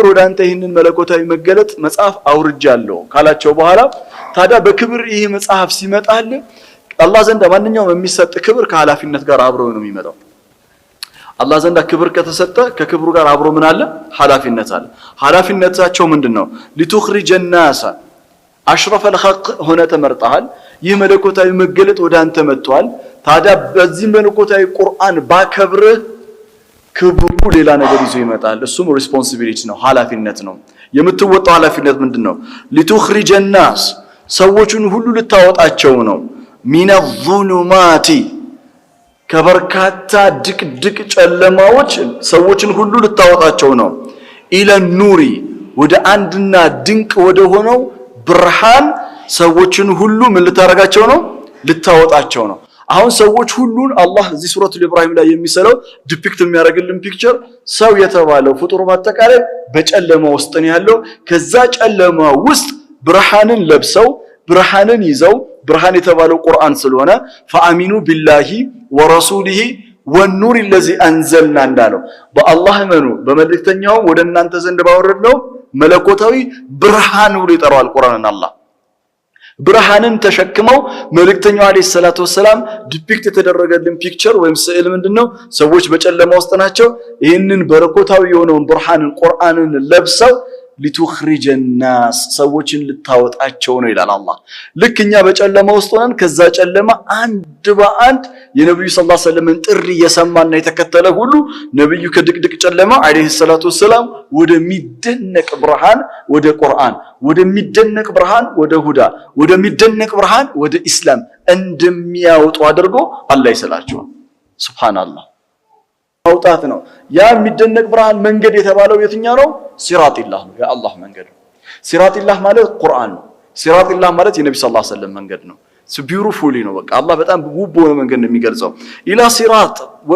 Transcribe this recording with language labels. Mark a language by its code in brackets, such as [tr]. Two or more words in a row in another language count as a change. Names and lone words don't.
[am] ወደ አንተ ይህንን መለኮታዊ መገለጥ መጽሐፍ አውርጃለሁ ካላቸው በኋላ ታዲያ በክብር ይሄ መጽሐፍ ሲመጣል አላህ ዘንድ ማንኛውም የሚሰጥ ክብር ከኃላፊነት ጋር አብሮ ነው የሚመጣው አላህ ዘንድ ክብር ከተሰጠ ከክብሩ ጋር አብሮ ምን አለ ኃላፊነት አለ ኃላፊነታቸው ምንድነው [ar] لتخرج الناس [am] اشرف الخلق ሆነ ተመርጠሃል ይህ መለኮታዊ መገለጥ ወደ አንተ መጥቷል ታዲያ በዚህ መለኮታዊ ቁርአን ባከብር ክብሩ ሌላ ነገር ይዞ ይመጣል እሱም ሪስፖንሲቢሊቲ ነው ኃላፊነት ነው የምትወጣው ኃላፊነት ምንድነው [ar] لتخرج الناس [am] ሰዎችን ሁሉ ልታወጣቸው ነው [ar] من الظلمات [am] ከበርካታ ድቅድቅ ጨለማዎች ሰዎችን ሁሉ ልታወጣቸው ነው [ar] إلى النور [am] ወደ አንድና ድንቅ ወደ ሆነው ብርሃን ሰዎችን ሁሉ ምን ልታረጋቸው ነው ልታወጣቸው ነው አሁን ሰዎች ሁሉን አላህ እዚህ ሱረቱል ኢብራሂም ላይ የሚሰለው ዲፒክት የሚያደርግልን ፒክቸር ሰው የተባለው ፍጡር በአጠቃላይ በጨለማ ውስጥ ነው ያለው ከዛ ጨለማ ውስጥ ብርሃንን ለብሰው ብርሃንን ይዘው ብርሃን የተባለው ቁርአን ስለሆነ [ar] فآمنوا بالله ورسوله والنور الذي أنزلنا [am] እንዳለው በአላህ እመኑ በመልእክተኛው ወደ እናንተ ዘንድ ባወረድነው መለኮታዊ ብርሃን ብሎ ይጠራዋል ቁርአንን አላህ ብርሃንን ተሸክመው መልእክተኛው [ar] عليه الصلاة والسلام [am] ዲፒክት የተደረገልን ፒክቸር ወይም ስዕል ምንድነው ሰዎች በጨለማ ውስጥ ናቸው ይሄንን በረኮታዊ የሆነውን ብርሃንን ቁርአንን ለብሰው [ar] لتخرج الناس [am] ሰዎችን ልታወጣቸው ነው ይላል አላህ ልክኛ በጨለማ ውስጥ ሆነን ከዛ ጨለማ አንድ በአንድ የነብዩ [ar] صلى الله عليه وسلم [am] ጥሪ የሰማና የተከተለ ሁሉ ነብዩ ከድቅድቅ ጨለማ [ar] عليه الصلاة والسلام [am] ወደሚደነቅ ብርሃን ወደ ቁርአን ወደሚደነቅ ብርሃን ወደ ሁዳ ወደሚደነቅ ብርሃን ወደ ኢስላም እንደሚያወጡ አድርጎ አላህ ይሰላቸው ሱብሃንአላህ አውጣት ነው ያ የሚደነቅ ብርሃን መንገድ የተባለው የትኛው ነው ሲራጢላህ ነው የአላህ መንገድ ሲራጢላህ ማለት ቁርአን ነው ሲራጢላህ ማለት የነብዩ [ar] صلى الله عليه وسلم [am] መንገድ ነው ቢዩቲፉሊ ነው በቃ አላህ በጣም ውብ ሆነ መንገድ ነው የሚገልጸው [ar] إلى صراط [am] ወደ